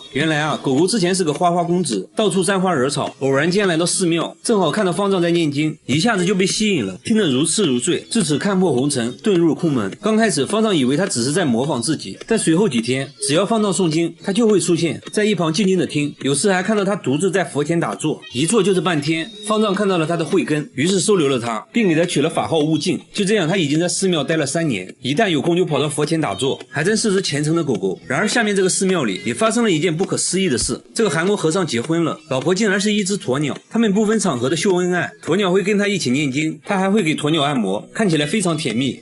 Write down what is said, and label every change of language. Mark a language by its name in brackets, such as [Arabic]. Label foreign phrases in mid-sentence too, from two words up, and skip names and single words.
[Chinese] 原來啊，狗狗之前是個花花公子，到處沾花惹草，偶然間来到寺廟，正好看到方丈在念經，一下子就被吸引了，听得如痴如醉，自此看破红塵，遁入空門。剛開始方丈以為他只是在模仿自己，但隨後幾天只要方丈誦經，他就會出現在一旁靜靜的聽，有時還看到他獨自在佛前打坐，一坐就是半天。方丈看到了他的慧根，於是收留了他，並給他取了法號悟淨。就這樣，他已經在寺廟待了3年，一旦有空就跑到佛前打坐，還真是只虔誠的狗狗。然而下面這個寺廟裡也發生了一件不可思議的事，這個韓國和尚結婚了，老婆竟然是一隻只鴕鳥，他們不分場合的秀恩愛，鴕鳥會跟他一起念經，他還會給鴕鳥按摩，看起來非常甜蜜。